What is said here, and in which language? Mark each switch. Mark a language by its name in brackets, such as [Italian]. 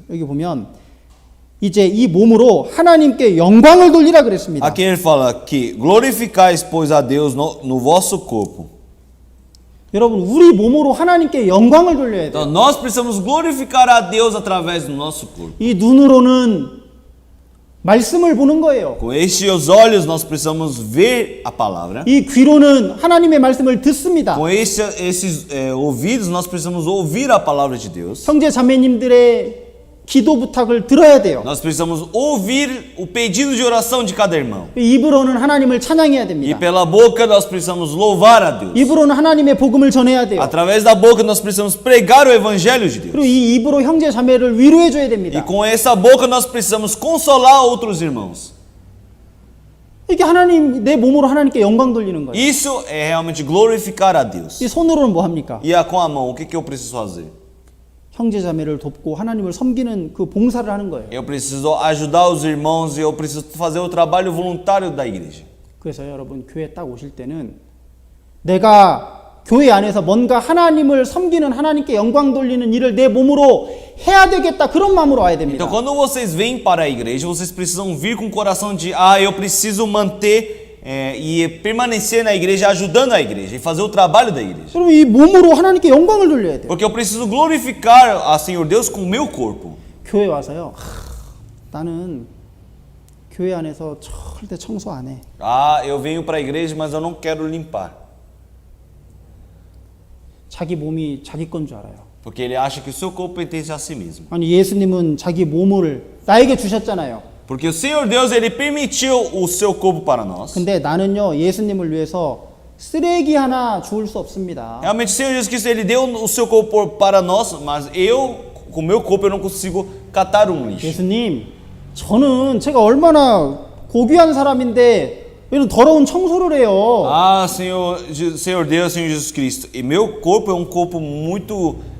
[Korean] 여기 보면 이제 이 몸으로 하나님께 영광을 돌리라 그랬습니다. [Portuguese] Aqui ele fala que glorificais, pois, a Deus no vosso corpo. [Korean] 여러분 우리 몸으로 하나님께 영광을 돌려야 돼요. [Portuguese] Então nós precisamos glorificar a Deus através do nosso corpo. [Korean] 이 눈으로는 말씀을 보는 거예요. [Portuguese] Com estes olhos nós precisamos ver a palavra. [Korean] 이 귀로는 하나님의 말씀을 듣습니다. [Portuguese] Com esses ouvidos nós precisamos ouvir a palavra de Deus. [Korean] 형제 자매님들의 기도 부탁을 들어야 돼요. [Portuguese] Nós precisamos ouvir o pedido de oração de cada irmão. [Korean] 입으로는 하나님을 찬양해야 [Portuguese] E [Korean] 됩니다. [Portuguese] pela boca nós precisamos louvar a Deus. [Korean] 입으로는 하나님의 복음을 전해야 돼요. [Portuguese] Através da boca nós precisamos pregar o evangelho de [Korean] 그리고 [Portuguese] Deus. [Korean] 이 입으로 형제 자매를 위로해 줘야 [Portuguese] E [Korean] 됩니다. [Portuguese] com essa boca nós precisamos consolar outros irmãos. [Korean] 이게 하나님 내 몸으로 하나님께 영광 돌리는 거예요. [Portuguese] Isso é realmente glorificar a Deus. [Korean] 이 손으로는 뭐 합니까? [Portuguese] E com a mão, o que eu preciso fazer? [Korean] 형제 자매를 돕고 하나님을 섬기는 그 봉사를 하는 거예요. [Portuguese] Eu preciso ajudar os irmãos e eu preciso fazer o trabalho voluntário da igreja. [Korean] 그래서 여러분 교회 딱 오실 때는 내가 교회 안에서 뭔가 하나님을 섬기는 하나님께 영광 돌리는 일을 내 몸으로 해야 되겠다 그런 마음으로 와야 됩니다. [Portuguese] Então, quando vocês vêm para a igreja, vocês precisam vir com o coração de eu preciso manter e permanecer na igreja, ajudando a igreja e fazer o trabalho da igreja. [Korean] 여러분 이 몸으로 하나님께 영광을 돌려야 돼요. [Portuguese] Porque eu preciso glorificar a Senhor Deus com o meu corpo. [Korean] 교회 와서요. 나는 교회 안에서 절대 청소 안 해. [Portuguese] Eu venho para a igreja, mas eu não quero limpar. [Korean] 자기 몸이 자기 건 줄 알아요. [Portuguese] Porque ele acha que o seu corpo pertence a si mesmo. [Korean] 아니 예수님은 자기 몸을 나에게 주셨잖아요. [Portuguese] Porque o Senhor Deus, ele permitiu o seu corpo para nós. [Korean] 근데 나는요 예수님을 위해서 쓰레기 하나 주울 수 없습니다. [Portuguese] Realmente o Senhor Jesus Cristo, ele deu o seu corpo para nós, mas eu, com o meu corpo, eu não consigo catar um lixo. [Korean] 예수님, 저는 제가 얼마나 고귀한 사람인데 이런 더러운 청소를 해요. [Portuguese] Senhor Deus, Senhor Jesus Cristo, e meu corpo é um corpo muito